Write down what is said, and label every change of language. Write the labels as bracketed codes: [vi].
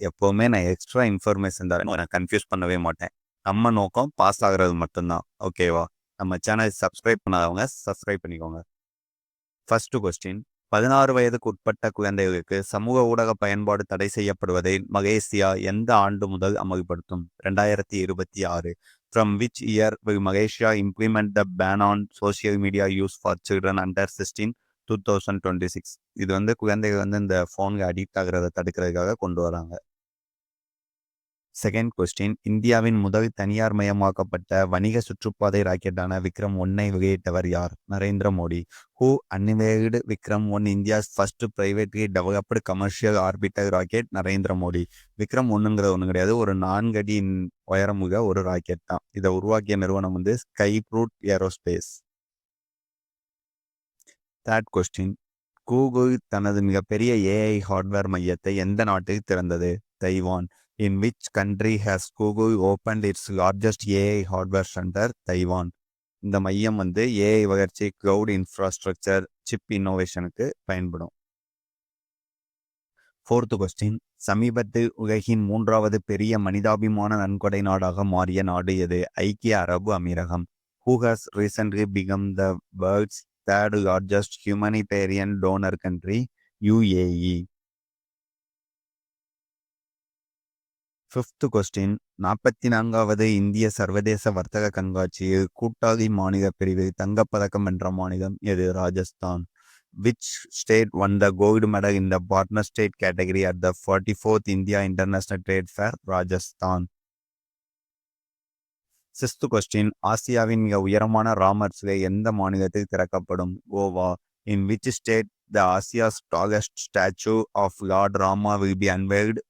[ta] எப்போவுமே நான் extra information தரேன். நான் கன்ஃபியூஸ் பண்ணவே மாட்டேன். நம்ம நோக்கம் பாஸ் ஆகிறது மட்டும்தான். ஓகேவா? நம்ம சேனல் சப்ஸ்கிரைப் பண்ணாதவங்க சப்ஸ்கிரைப் பண்ணிக்கோங்க. First question. 16 வயதுக்கு உட்பட்ட குழந்தைகளுக்கு சமூக ஊடக பயன்பாடு தடை செய்யப்படுவதை மலேசியா எந்த ஆண்டு முதல் அமல்படுத்தும்? 2026. [en] From which year will Malaysia implement the ban on social media use for children under 16? 2026. [ta] இது குழந்தைகள் இந்த ஃபோனுக்கு அடிக்ட் ஆகிறத தடுக்கிறதுக்காக கொண்டு வராங்க. Second question. இந்தியாவின் முதல் தனியார் மயமாக்கப்பட்ட வணிக சுற்றுப்பாதை ராக்கெட்டான விக்ரம் 1ஐ வெளியிட்டவர் யார்? Narendra Modi. Who அன்வேல்டு Vikram 1, India's first privately developed commercial orbital rocket? Narendra Modi. Vikram 1ங்கிறது ஒன்றும் கிடையாது, ஒரு 4 அடி உயரமுக ஒரு ராக்கெட் தான். இதை உருவாக்கிய நிறுவனம் sky fruit aerospace. Third question. Google தனது மிகப்பெரிய ஏஐ ஹார்ட்வேர் மையத்தை எந்த நாட்டில் திறந்தது? Taiwan. [en] In which country has Google opened its largest AI hardware center? [ta] Taiwan. இந்த மையம் ஏஐ வளர்ச்சி, கிளவுட் இன்ஃப்ராஸ்ட்ரக்சர், சிப் இன்னோவேஷனுக்கு பயன்படும். Fourth question. சமீபத்தில் உலகின் 3வது பெரிய மனிதாபிமான நன்கொடை நாடாக மாறிய நாடு எது? ஐக்கிய அரபு அமீரகம். [en] Who has recently become the world's third largest humanitarian donor country? UAE. [ta] Fifth question. 44வது இந்திய சர்வதேச வர்த்தக கண்காட்சியில் கூட்டாளி மாநில பிரிவில் தங்கப்பதக்கம் வென்ற மாநிலம் எது? Rajasthan. [en] Which state won the gold medal in the partner state category at the 44th India International Trade Fair? [ta] Rajasthan. Sixth question. ஆசியாவின் மிக உயரமான ராமர் சிலை எந்த மாநிலத்தில் திறக்கப்படும்? Goa. [en] In which state the Asia's tallest statue of Lord Rama will be unveiled?